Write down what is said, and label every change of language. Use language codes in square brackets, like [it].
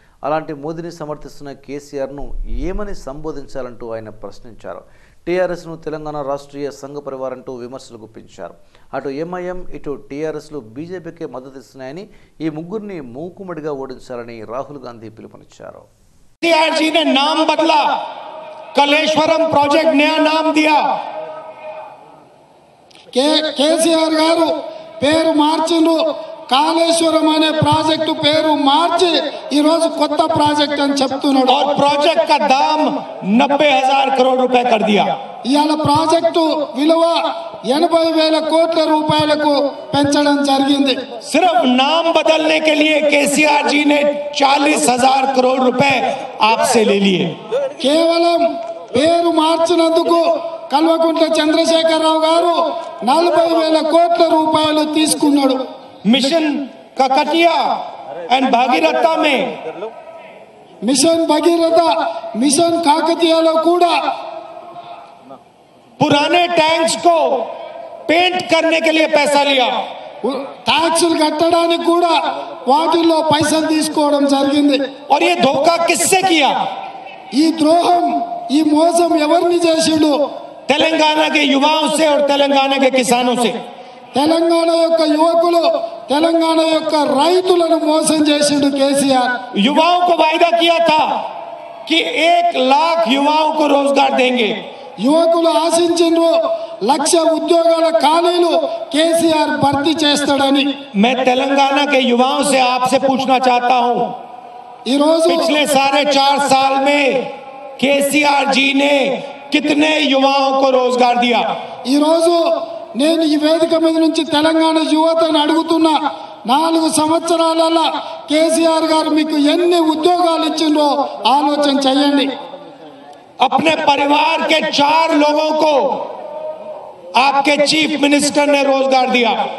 [te] అలాంటి మోదీని సమర్థిస్తున్న కేసీఆర్ను ఏమని సంబోధించాలంటూ ఆయన ప్రశ్నించారు. టీఆర్ఎస్ను తెలంగాణ రాష్ట్రీయ సంఘ పరివార్ అంటూ విమర్శలు గుప్పించారు. అటు ఎంఐఎం, ఇటు టీఆర్ఎస్లు బీజేపీకే మద్దతు ఇస్తున్నాయని, ఈ ముగ్గురిని మూకుమ్మడిగా ఓడించాలని రాహుల్ గాంధీ పిలుపునిచ్చారు. [hi] केसीआर जी ने नाम बदला, कलेश्वरम प्रोजेक्ट नया नाम दिया. [te] केसीआर గారు పేరు మార్చిండ్రు. కాళేశ్వరం అనే ప్రాజెక్టు పేరు మార్చి ఈ రోజు కొత్త ప్రాజెక్ట్ అని చెప్తున్నాడు. [hi] और प्रोजेक्ट का दाम 90,000 करोड़ रुपए कर दिया. [te] ఇయాల ప్రాజెక్టు విలువ 80,000 కోట్ల రూపాయలకు పెంచడం జరిగింది. [hi] सिर्फ नाम बदलने के लिए केसीआर जी ने 40,000 करोड़ रुपए आपसे ले लिए. [te] కేవలం పేరు మార్చినందుకు కల్వకుంట్ల చంద్రశేఖరరావు గారు 40,000 కోట్ల రూపాయలు తీసుకున్నాడు. [hi] मिशन ककटिया एंड भागीरथा में मिशन भगीरथ, मिशन काकतियालो कूड़ा पुराने टैंक्स को पेंट करने के लिए पैसा लिया. [te] टैक्स कట్టడానికి కూడా వాటిల్లో పైసలు తీసుకోవడం జరిగింది. [hi] और ये धोखा किससे किया? [te] ఈ ద్రోహం, ఈ మోసం ఎవరిని చేసిండు? [hi] तेलंगाना के युवाओं से और तेलंगाना के किसानों से. [te] తెలంగాణ యొక్క యువకులు, తెలంగాణ యొక్క రైతులను మోసం చేసిండు కేసీఆర్. [hi] युवाओं को वायदा किया था कि 1 लाख युवाओं को रोजगार देंगे. [te] యువకులు ఆశించిండ్రు 1,00,000 ఉద్యోగాల ఖాళీలు కేసీఆర్ భర్తీ చేస్తాడని. [hi] मैं तेलंगाना के युवाओं से आपसे पूछना चाहता हूं, [te] ఈ రోజు [hi] पिछले 4.5 साल में केसीआर जी ने कितने युवाओं को रोजगार दिया? [te] ఈ రోజు నేను ఈ వేదిక మీద నుంచి తెలంగాణ యువతను అడుగుతున్నా, 4 సంవత్సరాలలో కేసీఆర్ గారు మీకు ఎన్ని ఉద్యోగాలు ఇచ్చిండ్రో ఆలోచన చేయండి. [hi] अपने परिवार के 4 लोगों को आपके चीफ मिनिस्टर ने रोजगार दिया.